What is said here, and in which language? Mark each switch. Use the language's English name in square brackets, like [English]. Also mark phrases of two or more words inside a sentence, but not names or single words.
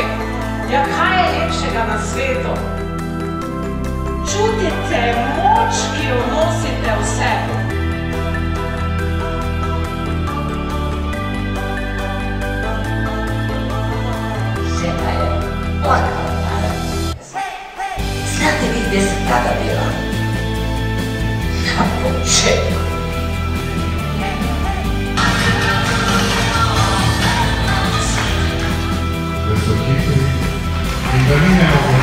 [Slovenian] Ja, kaj je lepšega na svetu? Čutite moč, ki jo nosite v sebi. Žena je plakala naravno. [Croatian] Znate vi gdje sam tada bila? Na početku. [Slovenian] Da so hitri in da ni